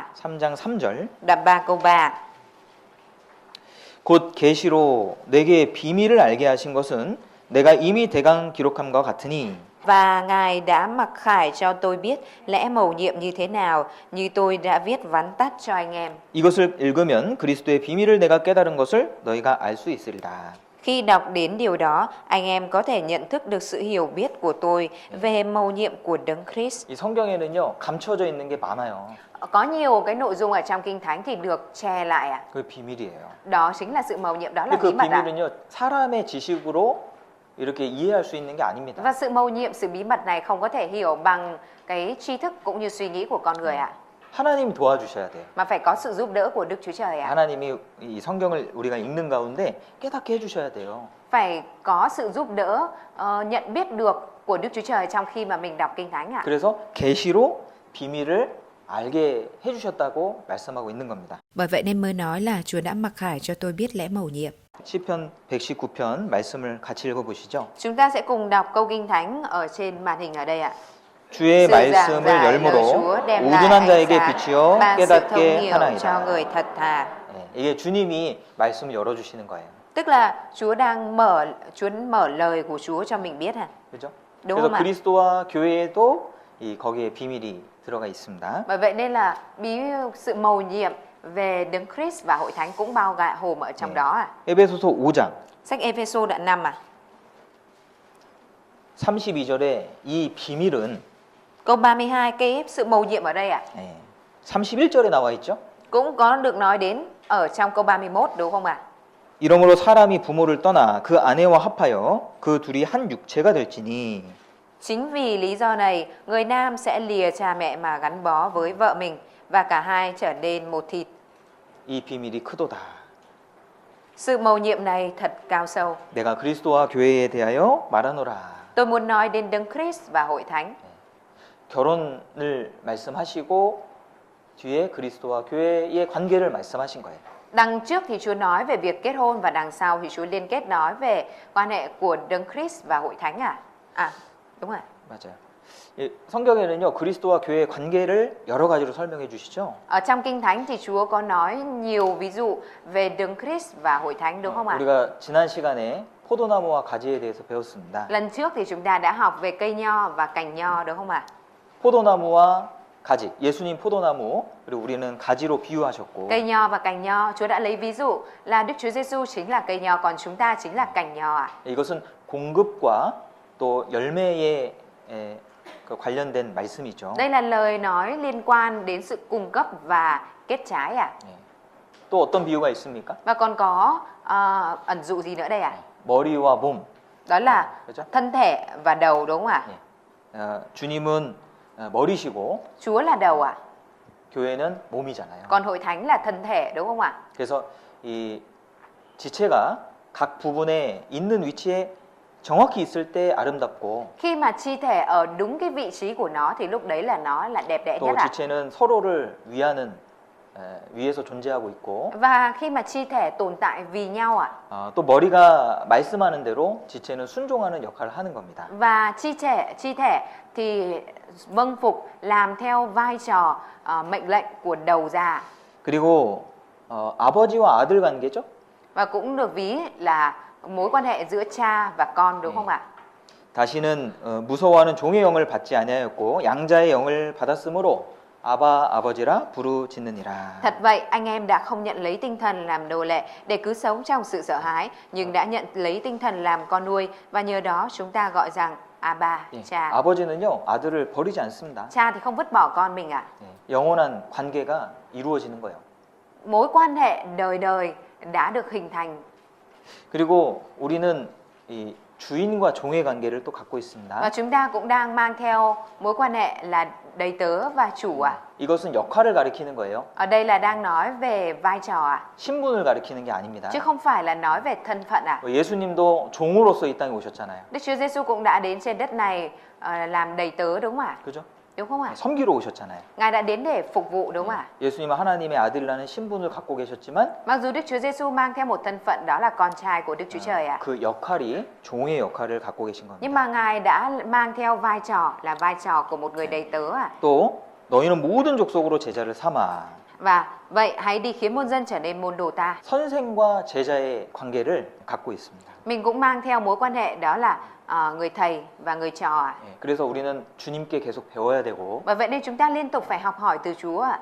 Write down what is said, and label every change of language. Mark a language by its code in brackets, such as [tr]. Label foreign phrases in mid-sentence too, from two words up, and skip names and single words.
[ko] 3장 3절. [vi] đoạn 3 câu 3. [ko] 곧 계시로 내게 비밀을 알게 하신 것은 내가 이미 대강 기록함과 같으니 [vi] Và Ngài đã mặc khải cho tôi biết lẽ mầu nhiệm như thế nào, như tôi đã viết vắn tắt cho anh em. [ko] 이것을 읽으면 그리스도의 비밀을 내가 깨달은 것을 너희가 알 수 있으리라. [vi] Khi đọc đến điều đó, anh em có thể nhận thức được sự hiểu biết của tôi về mầu nhiệm của Đấng Christ. [ko] 이 성경에는요 감춰져 있는 게 많아요. [vi] Có nhiều cái nội dung ở trong Kinh Thánh thì được che lại ạ. [ko] 그 비밀이에요. [vi] Đó chính là sự mầu nhiệm, đó là [ko] 근데 [vi] bí [ko] 그 [vi] mật ạ. [ko] 비밀은요 사람의 지식으로 이렇게 이해할 수 있는 게 아닙니다. [vi] Và sự mầu nhiệm, sự bí mật này không có thể hiểu bằng cái tri thức cũng như suy nghĩ của con người ạ. [ko] 하나님이 도와주셔야 돼요. [vi] Mà phải có sự giúp đỡ của Đức Chúa Trời ạ. [ko] 하나님이 이 성경을 우리가 읽는 가운데 깨닫게 해주셔야 돼요. [vi] Phải có sự giúp đỡ nhận biết được của Đức Chúa Trời trong khi mà mình đọc Kinh Thánh ạ. [ko] 그래서 계시로 비밀을 알게 해주셨다고 말씀하고 있는 겁니다. [vi] Bởi vậy nên mới nói là Chúa đã mặc khải cho tôi biết lẽ mầu nhiệm. [ko] 시편 119편 말씀을 같이 읽어보시죠. [vi] Chúng ta sẽ cùng đọc câu Kinh Thánh ở trên màn hình ở đây ạ. [ko] 주의 [vi] Sự giảng [ko] 말씀을 [vi] giải lời [ko] 열무로 [vi] Chúa đem lại [ko] 우둔한 [vi] ánh [ko] 자에게 [vi] sáng, [ko] 비추어 [vi] ban sự thông [ko] 깨닫게 [vi] hiểu cho [ko] 하나이다. [vi] người thật thà. [ko] 이게 주님이 말씀을 열어주시는 거예요. [vi] Tức là Chúa mở lời của Chúa cho mình biết ạ. [ko] 그렇죠? [vi] Đúng [ko] 그래서 [vi] không ạ? [ko] 그리스도와 교회에도 거기에 비밀이 들어가 있습니다. [vi] Bởi vậy nên là sự mầu nhiệm về Đấng Christ và hội thánh cũng bao gồm ở trong đó ạ. [ko] 에베소서 5장 [vi] Sách Ephesos đoạn 5 ạ. [ko] 32절에 이 비밀은 [vi] Câu 32, cái sự mầu nhiệm ở đây ạ. [ko] 31절에 나와 있죠. [vi] Cũng có được nói đến ở trong câu 31 đúng không ạ? [ko] 이러므로 사람이 부모를 떠나 그 아내와 합하여 그 둘이 한 육체가 될지니 [vi] Chính vì lý do này, người nam sẽ lìa cha mẹ mà gắn bó với vợ mình và cả hai trở nên một thịt. [ko] 이 비밀이 크도다. [vi] Sự mầu nhiệm này thật cao sâu. [ko] 내가 그리스도와 교회에 대하여 말하노라. [vi] Tôi muốn nói đến Đấng Christ và hội thánh. [ko] 결혼을 말씀하시고 뒤에 그리스도와 교회의 관계를 말씀하신 거예요. [vi] Đằng trước thì Chúa nói về việc kết hôn và đằng sau thì Chúa liên kết nói về quan hệ của Đấng Christ và hội thánh à? À, đúng rồi. [ko] 맞아요. 성경에는요 그리스도와 교회의 관계를 여러 가지로 설명해 주시죠. [vi] Ở trong Kinh Thánh thì Chúa có nói nhiều ví dụ về Đấng Christ và hội thánh đúng không ạ? [ko] 우리가 지난 시간에 포도나무와 가지에 대해서 배웠습니다. [vi] Lần trước thì chúng ta đã học về cây nho và cành nho đúng không ạ? [ko] 포도나무와 가지, 예수님 포도나무, 그리고 우리는 가지로 비유하셨고 [vi] Cây nho và cành nho, Chúa đã lấy ví dụ là Đức Chúa Giêsu chính là cây nho, còn chúng ta chính là cành nho ạ. [ko] 이것은 공급과 또 열매에 관련된 말씀이죠. [vi] Đây là lời nói liên quan đến sự cung cấp và kết trái ạ. [ko] 또 어떤 비유가 있습니까? [vi] Và còn có ẩn dụ gì nữa đây ạ? [ko] 머리와 몸. [vi] Đó là [ko] 그렇죠? [vi] thân thể và đầu đúng không ạ? [ko] 주님은 머리시고 [vi] Chúa là đầu ạ. [ko] 교회는 몸이잖아요. [vi] Còn hội thánh là thân thể đúng không ạ? [ko] 그래서 이 지체가 각 부분에 있는 위치에 정확히 있을 때 아름답고 [vi] Khi mà chi thể ở đúng cái vị trí của nó thì lúc đấy là nó là đẹp đẽ [ko] 또 [vi] nhất ạ. [ko] 지체는 서로를 위해서 존재하고 있고 [vi] Và khi mà chi thể tồn tại vì nhau ạ. [ko] 또 머리가 말씀하는 대로 지체는 순종하는 역할을 하는 겁니다. [vi] Và chi thể thì vâng phục làm theo vai trò mệnh lệnh của đầu ra. [ko] 그리고 아버지와 아들 관계죠. [vi] Và cũng được ví là mối quan hệ giữa cha và con đúng không ạ? [ko] 다시는 무서워하는 종의 영을 받지 아니하였고 양자의 영을 받았으므로 아바 아버지라 부르짖느니라. [vi] Thật vậy, anh em đã không nhận lấy tinh thần làm nô lệ để cứ sống trong sự sợ hãi, nhưng đã nhận lấy tinh thần làm con nuôi và nhờ đó chúng ta gọi rằng Abba, [ko] 예, [vi] cha. [ko] 아버지는요 아들을 버리지 않습니다. [vi] Cha thì không vứt bỏ con mình ạ. [ko] 예, 영원한 관계가 이루어지는 거예요. [vi] Mối quan hệ đời đời đã được hình thành. [ko] 그리고 우리는 이 주인과 종의 관계를 또 갖고 있습니다. [vi] Và chúng ta cũng đang mang theo mối quan hệ là đầy tớ và chủ ạ. [ko] 이것은 역할을 가리키는 거예요. [vi] Ở đây là đang nói về vai trò ạ, [ko] 신분을 가리키는 게 아닙니다. [vi] chứ không phải là nói về thân phận ạ. [ko] 예수님도 종으로서 이 땅에 오셨잖아요. [vi] Đức Chúa Giêsu cũng đã đến trên đất này làm đầy tớ đúng không ạ? [ko] 그죠? [vi] Đúng không ạ? [ko] 섬기러 오셨잖아요. [vi] Ngài đã đến để phục vụ đúng không ạ? [ko] 예수님은 하나님의 아들이라는 신분을 갖고 계셨지만 [vi] Mặc dù Đức Chúa Giêsu mang theo một thân phận đó là con trai của Đức Chúa Trời ạ, [ko] 그 역할이 종의 역할을 갖고 계신 겁니다. [vi] nhưng mà Ngài đã mang theo vai trò là vai trò của một người đầy tớ ạ. [ko] 또 너희는 모든 족속으로 제자를 삼아. [vi] Và vậy hãy đi khiến muôn dân trở nên môn đồ ta. [ko] 선생과 제자의 관계를 갖고 있습니다. [vi] Mình cũng mang theo mối quan hệ đó là người thầy và người trò ạ. [ko] 예, 그래서 우리는 주님께 계속 배워야 되고 [vi] Và vậy nên chúng ta liên tục phải học hỏi từ Chúa ạ.